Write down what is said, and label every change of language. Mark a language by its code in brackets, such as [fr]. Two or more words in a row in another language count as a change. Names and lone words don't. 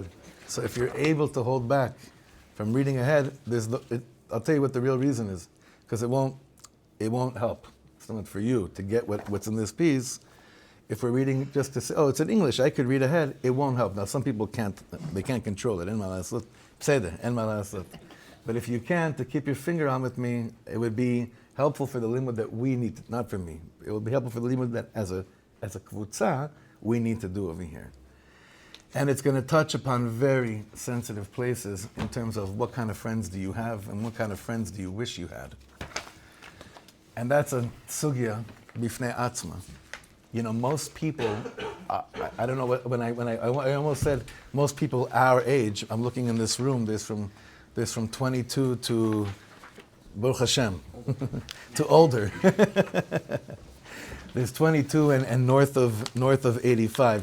[en] So if you're able to hold back from reading ahead, I'll tell you what the real reason is, because it won't help. It's not for you to get what's in this piece. If we're reading just to say, it's in English, I could read ahead, it won't help. Now some people can't control it. [he] En ma lasot, pseder, en ma lasot. [en] But if you can, to keep your finger on with me, it would be helpful for the limud that we need, not for me. It would be helpful for the limud that as a kvutza, we need to do over here. And it's going to touch upon very sensitive places in terms of what kind of friends do you have and what kind of friends do you wish you had. And that's a [he] sugya bifnei atzma. [en] You know, most people, I don't know when I almost said most people our age. I'm looking in this room. There's from 22 to [he] Baruch Hashem [en] to older. There's 22 and north of 85.